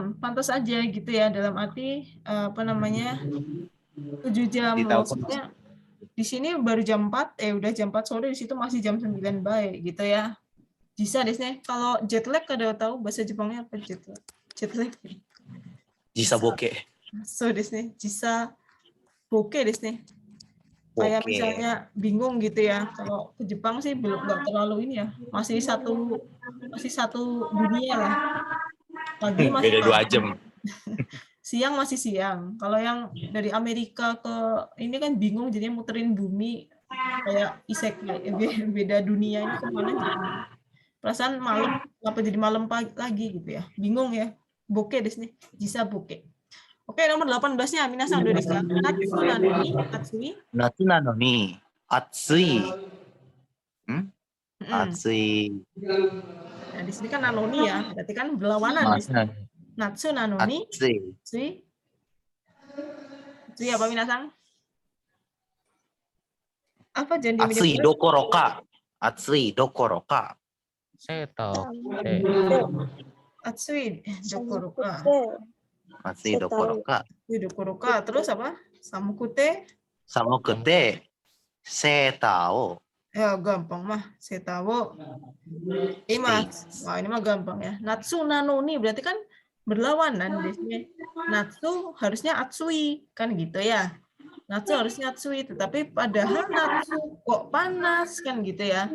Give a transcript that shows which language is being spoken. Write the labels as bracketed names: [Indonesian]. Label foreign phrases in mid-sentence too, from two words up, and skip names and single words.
[Indonesian] Pantas aja gitu ya, dalam arti 7 jam. Maksudnya di sini baru jam 4, udah jam 4 sore, di situ masih jam 9 baik gitu ya. [Japanese] 時差ですね. [Indonesian] Kalau [English] jet lag [Indonesian] kada tahu bahasa Jepangnya apa [English] jet lag? Jet lag. [Japanese] 時差ぼけ. そうですね。時差ぼけですね. [Indonesian] Kayak misalnya bingung gitu ya. Kalau ke Jepang sih belum, nggak terlalu ini ya. Masih satu dunia lah. Pagi masih beda 2 jam. Siang masih siang. Kalau yang dari Amerika ke ini kan bingung, jadinya muterin bumi kayak isekai, beda dunia ini kemana gitu. Perasaan malam, kenapa jadi malam pagi lagi gitu ya. Bingung ya. [Japanese] ぼけですね。時差ぼけ. [Indonesian] Oke, nomor 18-nya [Japanese] 皆さんどうですか? 夏なのに暑い. 夏なのに暑い. Atsui. [Indonesian] Nah, di sini kan nanoni ya. Berarti kan berlawanan. [Japanese] 夏なのに暑い. [Indonesian] Atsui apa minasan? Apa jangan [Japanese] 暑いどころか。暑いどころか. Seto. 暑いどころか. 暑いどころか. 暑いどころか. [Indonesian] Terus apa? [Japanese] Samukute. 寒くてセーターを. [Indonesian] Ya gampang mah. [Japanese] セーターを. [Indonesian] Wah, ini mah gampang ya. [Japanese] 夏なのに [Indonesian] berarti kan berlawanan di sini. Natsu harusnya atsui kan gitu ya. Natsu harusnya atsui, tetapi padahal natsu kok panas kan gitu ya.